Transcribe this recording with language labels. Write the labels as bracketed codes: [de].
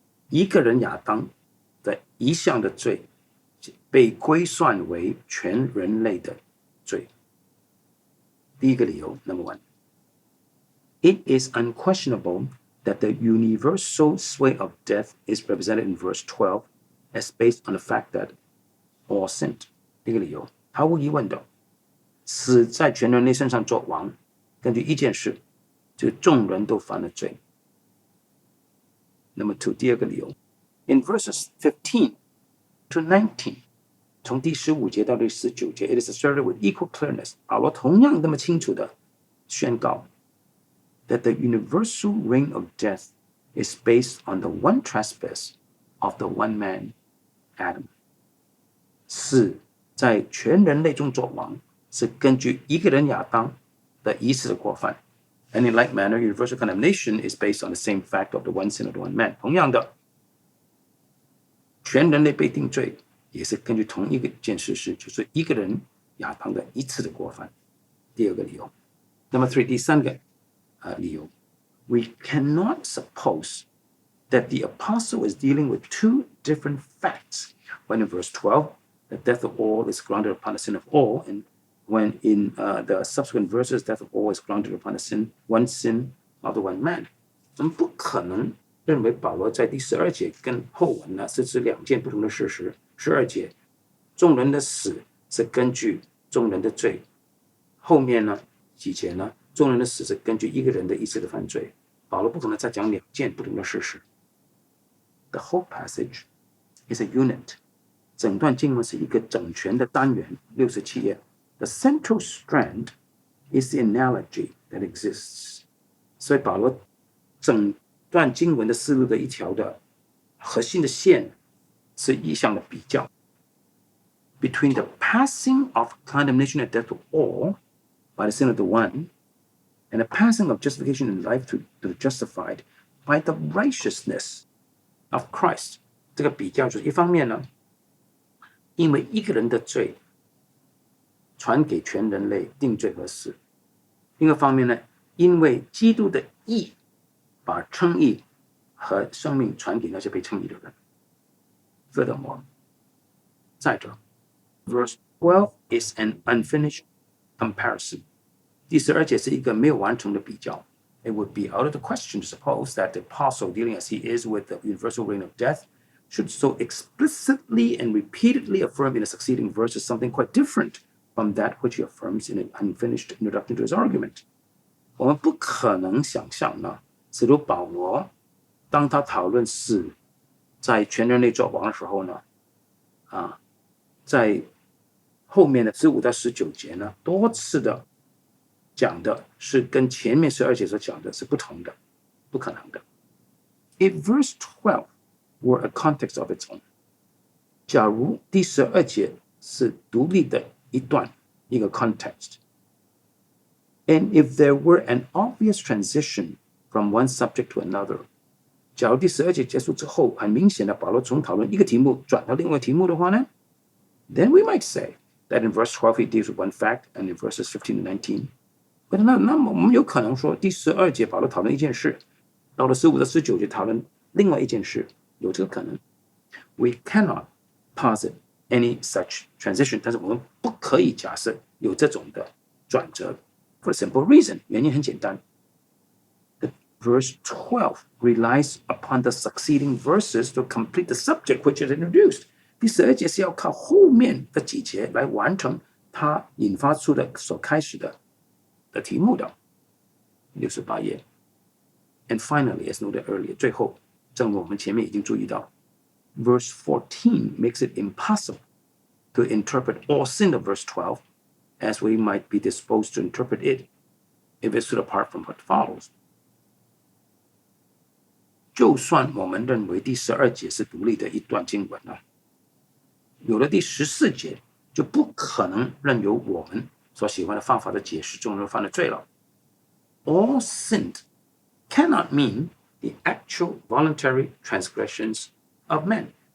[zh] 一个人亚当的一项的罪被归算为全人类的罪。第一个理由 [en] Number one， It is unquestionable that the universal sway of death is represented in verse 12 as based on the fact that all sinned。 [zh] 第一个理由，毫无疑问的，死在全人类身上作王，根据一件事，就是众人都犯了罪。 [en] Number two， [zh] 第二个理由 [en] In verses 15 to 19， [zh] 从第15节到第19节 [en] It is asserted with equal clearness， [zh] 保罗同样那么清楚的宣告 [en] that the universal reign of death is based on the one trespass of the one man Adam。 [zh] 死在全人类中作王，是根据一个人亚当的一次的过犯。 [en] And in like manner, universal condemnation is based on the same fact of the one sin of the one man。 [zh] 同样的，全人类被定罪也是根据同一个件事实，就是一个人亚当的一次的过犯。第二个理由 [en] Number three， [zh] 第三个理由 [en] We cannot suppose that the apostle is dealing with two different facts when in verse 12 the death of all is grounded upon the sin of all, and when in the subsequent verses death of all is grounded upon the one sin of the one man。 [zh] 我们不可能认为保罗在第12节跟后文呢是指两件不同的事实。 12节众人的死是根据众人的罪，后面呢几节呢众人的死是根据一个人的一次的犯罪。保罗不可能再讲两件不同的事实。 [en] The whole passage is a unit， [zh] 整段经文是一个整全的单元。 67页 [en] The central strand is the analogy that exists。 [zh] 所以保罗整段经文的思路的一条的核心的线是一项的比较 [en] between the passing of condemnation and death to all by the sin of the one and the passing of justification in life to the justified by the righteousness of Christ。 [zh] 这个比较就是一方面呢，因为一个人的罪传给全人类定罪和死；另一方面呢，因为基督的义把称义和生命传给那些被称义的人。 [en] Furthermore， [zh] 再者 [en] Verse 12 is an unfinished comparison。 [zh] 第12节是一个没有完成的比较。 [en] It would be out of the question to suppose that the apostle, dealing as he is with the universal reign of death, should so explicitly and repeatedly affirm in the succeeding verses something quite different from that which he affirms in an unfinished introduction to his argument。 [zh] 我们不可能想象呢，使徒保罗当他讨论死在全人类作王的时候呢，在后面的15到19节呢，多次的讲的是跟前面12节所讲的是不同的，不可能的。 [en] If verse 12 were a context of its own， [zh] 假如第12节是独立的一段，一个 context， [en] and if there were an obvious transition from one subject to another， [zh] 假如第12节结束之后，很明显的保罗从讨论一个题目转到另外一个题目的话呢， [en] then we might say that in verse 12 he deals with one fact, and in verses 15 to 19， [zh] 那么我们有可能说第12节保罗讨论一件事，到了15到19节讨论另外一件事，有这个可能。 [en] We cannot posit any such transition， [zh] 但是我们不可以假设有这种的转折。 [en] For a simple reason， [zh] 原因很简单。 [en] The verse 12 relies upon the succeeding verses to complete the subject which is introduced。 [zh] 第12节是要靠后面的几节来完成它引发出的所开始的题目的。 68页。 [en] And finally, as noted earlier， [zh] 最后，正如我们前面已经注意到 [en] ，verse 14 makes it impossible to interpret all sin of verse 12 as we might be disposed to interpret it if it stood apart from what follows。 [zh] 就算我们认为第12节是独立的一段经文呢，有了第14节，就不可能任由我们所喜欢的方法的解释众人犯了罪了。 [en] All sinned cannot mean the actual voluntary transgressions of men。